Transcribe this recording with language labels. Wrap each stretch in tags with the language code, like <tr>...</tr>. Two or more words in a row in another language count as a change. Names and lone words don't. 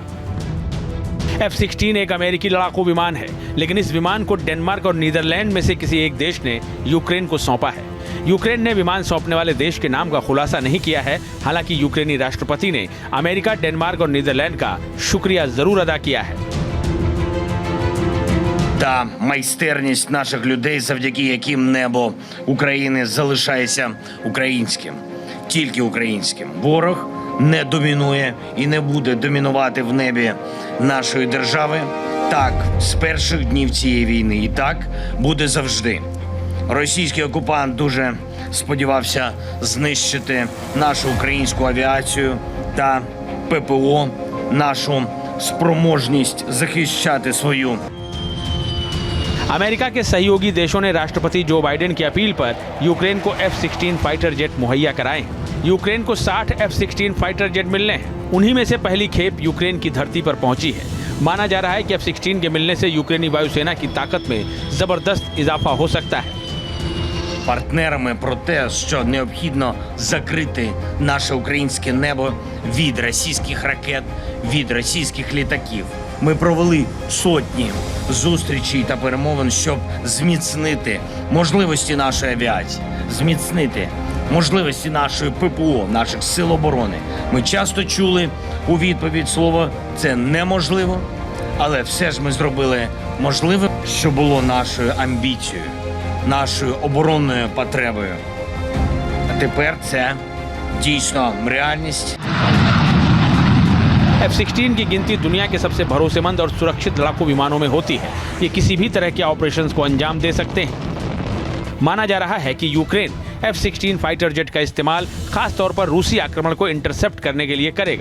<hi>F-16 एक अमेरिकी लड़ाकू विमान है, लेकिन इस विमान को डेनमार्क और नीदरलैंड में से किसी एक देश ने यूक्रेन को सौंपा है। यूक्रेन ने विमान सौंपने वाले देश के नाम का खुलासा नहीं किया है। हालांकि यूक्रेनी राष्ट्रपति ने अमेरिका, डेनमार्क और नीदरलैंड का शुक्रिया जरूर अदा किया है।</hi> <uk>Та майстерність наших людей, завдяки яким небо України залишається українським, тільки українським. Ворог не домінує і не буде домінувати в небі нашої держави. Так, з перших днів цієї війни, і так буде завжди. Російський окупант дуже сподівався знищити нашу українську авіацію та ППО, нашу спроможність захищати свою.</uk> <hi>अमेरिका के सहयोगी देशों ने राष्ट्रपति जो बाइडेन की अपील पर यूक्रेन को F-16</hi> <en>fighter jet</en> <hi>मुहैया कराए हैं। यूक्रेन को 60 F-16</hi> <en>fighter jet</en> <hi>मिलने हैं। उन्हीं में से पहली खेप यूक्रेन की धरती पर पहुंची है। माना जा रहा है कि F-16 के मिलने से यूक्रेनी वायुसेना की ताकत में जबरदस्त इजाफा हो सकता है।</hi> <uk>Партнерами про те, що необхідно закрити наше українське небо від російських ракет, від російських літаків. Ми провели сотні зустрічей та перемовин, щоб зміцнити можливості нашої авіації, зміцнити можливості нашої ППО, наших сил оборони. Ми часто чули у відповідь слово «це неможливо», але все ж ми зробили можливе, що було нашою амбіцією, нашою оборонною потребою. А тепер це дійсно реальність.</uk> <hi>F-16 की गिनती दुनिया के सबसे भरोसेमंद और सुरक्षित लड़ाकू विमानों में होती है। ये किसी भी तरह के ऑपरेशंस को अंजाम दे सकते हैं। माना जा रहा है कि यूक्रेन F-16</hi> <en>fighter jet</en> <hi>का इस्तेमाल खास तौर पर रूसी आक्रमण को इंटरसेप्ट करने के लिए करेगा।</hi>